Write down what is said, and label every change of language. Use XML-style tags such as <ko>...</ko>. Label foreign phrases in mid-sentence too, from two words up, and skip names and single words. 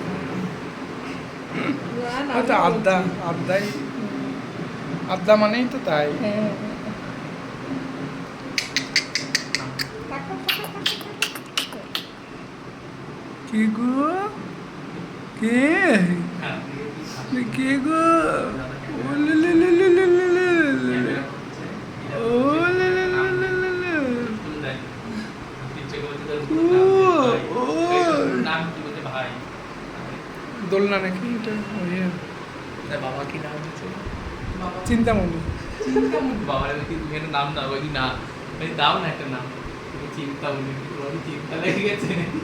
<bn>হয়তো আড্ডা মানেই তো তাই। কে গো? কে গো? ও লে লে লে লে লে লে লে লে লে। ও লে লে লে লে লে লে। ভাই দোলনা নাকি এটা? বাবা কি নাম হচ্ছে? চিন্তামণি। বাবার কি তুমি একটা নাম দাও? ওই না দাও না একটা নাম, চিন্তা বলি, চিন্তা লেগে গেছে।</bn>